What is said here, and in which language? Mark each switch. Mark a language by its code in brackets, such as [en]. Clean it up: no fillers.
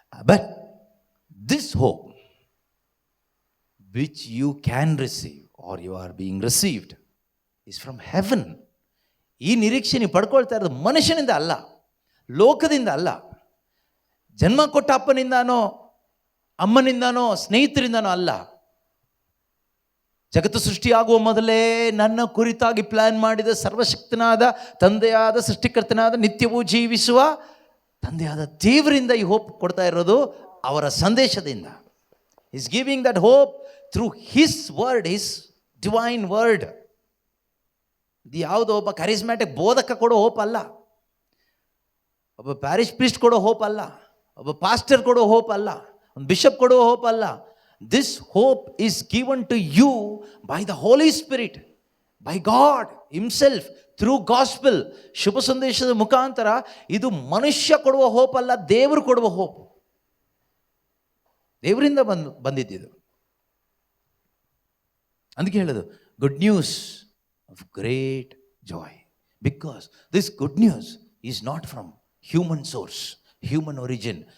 [en] But this hope which you can receive or you are being received is from heaven. [kn] ಈ ನಿರೀಕ್ಷೆ ನೀವು ಪಡ್ಕೊಳ್ತಾ ಇರೋದು ಮನುಷ್ಯನಿಂದ ಅಲ್ಲ, ಲೋಕದಿಂದ ಅಲ್ಲ. ಜನ್ಮ ಕೊಟ್ಟ ಅಪ್ಪನಿಂದಾನೋ ಅಮ್ಮನಿಂದಾನೋ ಸ್ನೇಹಿತರಿಂದಾನೋ ಅಲ್ಲ. ಜಗತ್ತು ಸೃಷ್ಟಿಯಾಗುವ ಮೊದಲೇ ನನ್ನ ಕುರಿತಾಗಿ ಪ್ಲಾನ್ ಮಾಡಿದ ಸರ್ವಶಕ್ತನಾದ ತಂದೆಯಾದ ಸೃಷ್ಟಿಕರ್ತನಾದ ನಿತ್ಯವೂ ಜೀವಿಸುವ ತಂದೆಯಾದ ದೇವರಿಂದ ಈ ಹೋಪ್ ಕೊಡ್ತಾ ಇರೋದು, ಅವರ ಸಂದೇಶದಿಂದ. [en] Is giving that hope through his word, his divine word. [kn] ಇದು ಯಾವುದೋ ಒಬ್ಬ ಕರಿಸ್ಮ್ಯಾಟಿಕ್ ಬೋಧಕ ಕೊಡೋ ಹೋಪ್ ಅಲ್ಲ, ಒಬ್ಬ ಪ್ಯಾರಿಷ್ ಪ್ರೀಸ್ಟ್ ಕೊಡೋ ಹೋಪ್ ಅಲ್ಲ, ಒಬ್ಬ ಪಾಸ್ಟರ್ ಕೊಡೋ ಹೋಪ್ ಅಲ್ಲ, ಒಂದು ಬಿಷಪ್ ಕೊಡೋ ಹೋಪ್ ಅಲ್ಲ. [en] This hope is given to you by the Holy Spirit, by God Himself, through gospel. [kn] ಶುಭ ಸಂದೇಶದ ಮುಖಾಂತರ. ಇದು ಮನುಷ್ಯ ಕೊಡುವ ಹೋಪ್ ಅಲ್ಲ, ದೇವರು ಕೊಡುವ ಹೋಪ್. ದೇವರಿಂದ ಬಂದಿದ್ದು. ಅದಕ್ಕೆ ಹೇಳೋದು [en] Good news of great joy, because this good news is not from human source, human origin.